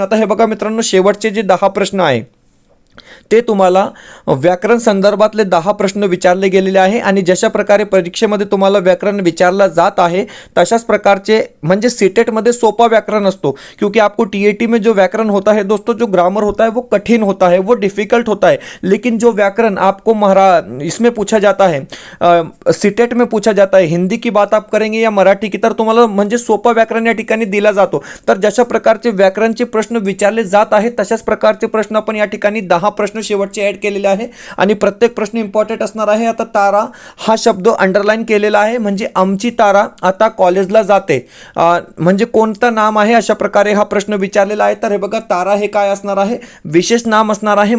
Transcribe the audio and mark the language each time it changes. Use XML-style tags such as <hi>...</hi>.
<mr>आता हे बघा मित्रांनो, शेवटचे जे 10 प्रश्न आहे ते तुम्हाला व्याकरण संदर्भातले 10 प्रश्न विचारले गेलेले आहे. आणि जशा प्रकारे परीक्षेमध्ये तुम्हाला व्याकरण विचारला जात आहे तशाच प्रकारचे म्हणजे सीटेट में सोपा व्याकरण असतो,</mr> <hi>क्योंकि आपको TAT में जो व्याकरण होता है दोस्तों, जो ग्रामर होता है वो कठिन होता है, वो डिफिकल्ट होता है. लेकिन जो व्याकरण आपको इसमें पूछा जाता है, सीटेट में पूछा जाता है, हिंदी की बात आप करेंगे या मराठी की,</hi> <mr>तर तुम्हाला म्हणजे सोपा व्याकरण या ठिकाणी दिला जातो. तर जशा प्रकारचे व्याकरणचे प्रश्न विचारले जात आहेत तशाच प्रकारचे प्रश्न आपण या ठिकाणी 10 प्रश्न शेवटचे ऍड केलेले आहे आणि प्रत्येक प्रश्न इम्पॉर्टंट असणार आहे. आता तारा हा शब्द अंडरलाइन केलेला आहे, म्हणजे आमची तारा आता कॉलेजला जाते, म्हणजे कोणतं नाम आहे अशा प्रकारे हा प्रश्न विचारलेला आहे. तर हे बघा, तारा हे काय असणार आहे, विशेष नाम असणार आहे.</mr>